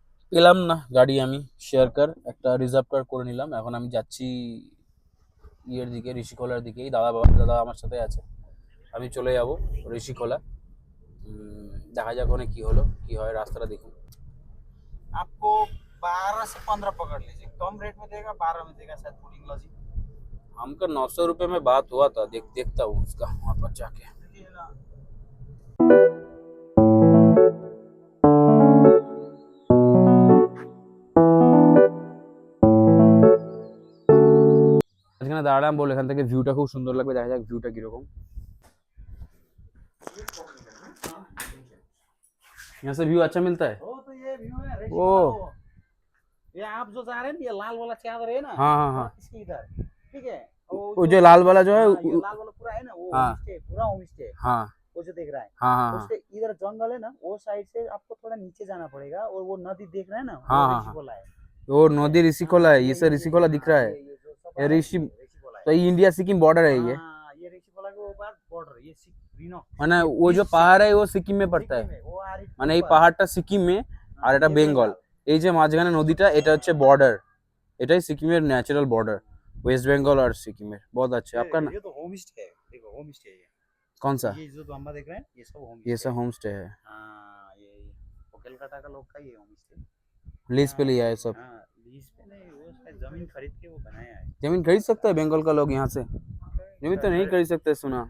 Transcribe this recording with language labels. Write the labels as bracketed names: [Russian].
[Bangla] পেলাম না গাড়ি, আমি শেয়ার কার একটা রিজার্ভ কার করে নিলাম। এখন আমি যাচ্ছি ইয়ের দিকে, ঋষিখোলার দিকেই। দাদা আমার সাথে আছে, আমি চলে যাব ঋষিখোলা। দেখা যাক ওখানে কি হলো, কি হয়, রাস্তাটা দেখুন। [Hindi] आपको 12 से 15 पकड़ लीजिए, कम रेट में देगा, 12 में देगा शायद फूडिंग लॉजी। हमका 900 रुपये में बात हुआ था, देखता हूँ उसका वहाँ पर जाके। देखिए ना, [Bangla] এখানে দাঁড়ালাম, বলে এখান থেকে ভিউটা খুব সুন্দর লাগবে, দেখা যাক ভিউটা কিরকম। [Hindi] यहाँ से व्यू अच्छा मिलता है। वो तो ये व्यू है ऋषि ओ। वाला वो। ये आप जो जा रहे हैं ना, ये लाल वाला चादर है ना, हाँ हाँ हाँ, इसके इधर, ठीक है। वो जो लाल वाला जो है, हाँ, ये लाल वाला पूरा है ना, वो हाँ। होम स्टे, पूरा होम स्टे, हाँ वो जो देख रहा है। हाँ हाँ हाँ, उसके इधर जंगल है ना, वो साइड से आपको थोड़ा नीचे जाना पड़ेगा, और वो नदी देख रहे हैं ना, हाँ, वो हाँ, ऋषिकोला है। वो नदी ऋषिकोला है, ये सर ऋषिकोला दिख रहा है। ये जो सब ये आ रहा है, ऋषि, ऋषिकोला तो है। ये इंडिया सिक्किम बॉर्डर है ये। हाँ, ये ऋषिकोला के ऊपर बॉर्डर, ये रीनो [Bangla] মানে [Hindi] वो जो पहाड़ है वो सिक्किम में पड़ता है, वो आ रही [Bangla] মানে এই পাহাড়টা সিকিমে আর এটা বেঙ্গল। এই যে মাঝখানে নদীটা, এটা হচ্ছে বর্ডার, এটাই সিকিমের ন্যাচারাল বর্ডার, [Hindi] वेस्ट बंगाल और सिक्किम में। बहुत अच्छा आपका ना, ये तो होम स्टे है, देखो होम स्टे है कौन सा? ये जो बम्बा देख रहे हैं, ये सब होम ये सब होम स्टे है, हाँ, ये कोलकाता का लोग का ये होम स्टे। लीज पे लिया है सब। हाँ, लीज पे नहीं, वो शायद जमीन खरीद के वो बनाया है। जमीन खरीद सकता है बंगाल का लोग यहाँ से? जमीन तो नहीं खरीद सकते सुना।